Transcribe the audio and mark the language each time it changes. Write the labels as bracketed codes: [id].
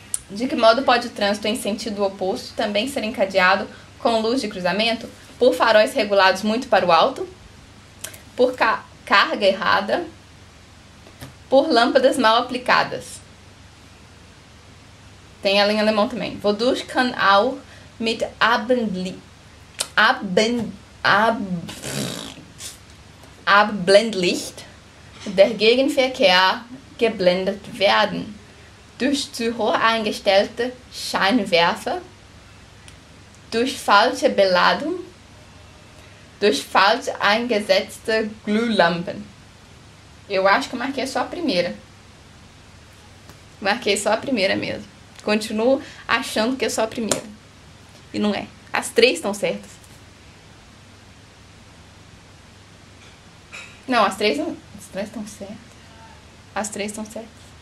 [pt] De que modo pode o trânsito em sentido oposto também ser encadeado com luz de cruzamento? Por faróis regulados muito para o alto, por carga errada, por lâmpadas mal aplicadas. Tem ela em alemão também. [de] Wodurch kann auch mit Abblendlicht der Gegenverkehr geblendet werden. Durch zu hoch eingestellte Scheinwerfer, durch falsche Beladung, durch falsch eingesetzte Glühlampen. [pt] Eu acho que eu marquei só a primeira. Marquei só a primeira mesmo. Continuo achando que é só a primeira. E não é. As três estão certas. Não, as três estão certas. As três estão certas.